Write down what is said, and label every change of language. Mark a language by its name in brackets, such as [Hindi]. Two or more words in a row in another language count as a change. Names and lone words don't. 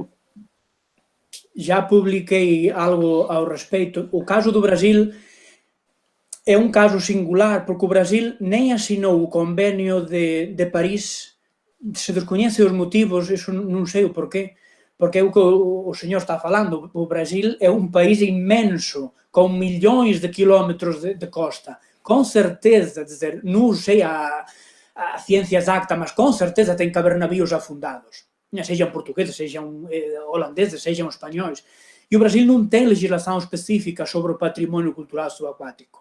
[Portuguese] eu já publiquei algo ao respeito. O caso do Brasil é um caso singular, porque o Brasil nem assinou o convênio de Paris, se desconhece os motivos, isso non sei o porquê, porque é o que o señor está falando. [Galician] O Brasil é un país inmenso, con millóns de kilómetros de costa. Con certeza, dizer, non sei a ciencia exacta, mas con certeza ten que haber navíos afundados. Sexan portugueses, sexan holandeses, sexan españois. E o Brasil non ten legislación específica sobre o patrimonio cultural subacuático.